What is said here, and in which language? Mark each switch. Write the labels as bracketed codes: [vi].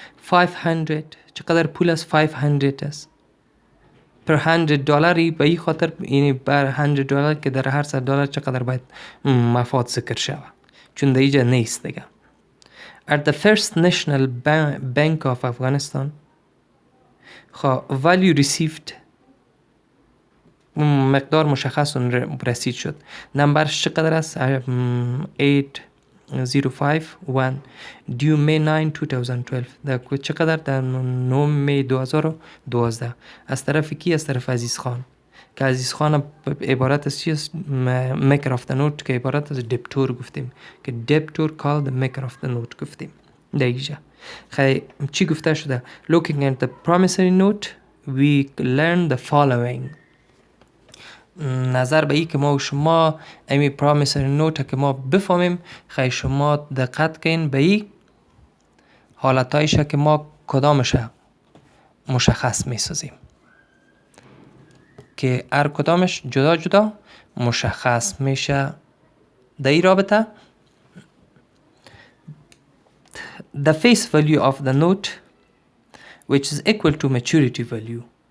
[fa] 500 چقدر پول است؟ 500 است. per $100 به این خاطر یعنی بر $100 که در هر $100 چقدر باید مفاد ذکر شود چون در اینجا نیست دیگه. [en] At the first national bank of Afghanistan value received [fa] مقدار مشخص رسید شد. نمبرش چقدر است؟ 8051 [en] due May 9 2012. [fa] در چقدر؟ در 9 می 2012. از طرف کی؟ از طرف عزیز خان که عزیز خان عبارت از چی است؟ maker of the note که عبارت از دبتور گفتیم که [en] debtor called the maker of the note [fa] گفتیم. در اینجا خیلی چی گفته شده؟ [en] Looking at the promissory note we learn the following. [fa] نظر به ای که ما و شما امی پرامیسری نوت که ما بفهمیم خیلی شما دقت کن به ای حالتایش که ما کدامش مشخص می سازیم که هر کدامش جدا جدا مشخص میشه. در این رابطه [en] the face value of the note which is equal to maturity value.